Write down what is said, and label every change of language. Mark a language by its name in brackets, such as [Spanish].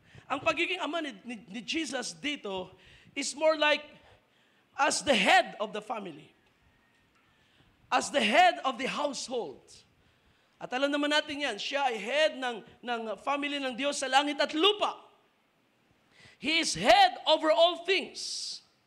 [Filipino] Ang pagiging ama ni Jesus dito [English] is more like as the head of the family. As the head of the household. [Filipino] At alam naman natin yan, siya ay head ng family ng Diyos sa langit at lupa. [English] He is head over all things.